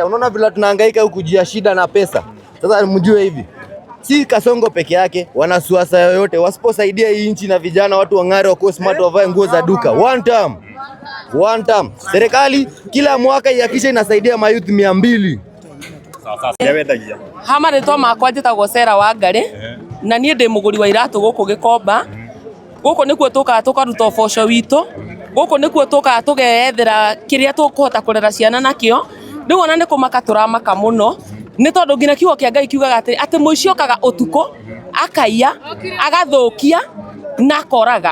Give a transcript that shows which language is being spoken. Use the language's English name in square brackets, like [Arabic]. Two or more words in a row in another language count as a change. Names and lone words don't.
[Swahili] Unaona vile tunahangaika huku jia shida na pesa. Sasa mjue hivi, si Kasongo peke yake, wanasuasa yoyote wasiposaidia hii nchi na vijana watu wang'are wako smart wavae nguo za duka. [English] One time. [Swahili] Serikali kila mwaka ihakikishe inasaidia mayouth 200. [Kikuyu] Hama ritwa makwa njitagwo Sera Wangari na niĩ ndĩ mũgũri wa iratũ gũkũ Gĩkomba. Gũkũ nĩkuo tũkaga tũkaruta ũboco witũ, gũkũ nĩkuo tũkaga tũgeethera kĩrĩa tũkũhota kũrera ciana nakĩo. Rĩu ona nĩ kũmaka tũramaka mũno nĩ tondũ nginya kiugo kĩa Ngai kiugaga atĩ mũici okaga ũtukũ akaiya agathũkia na koraga.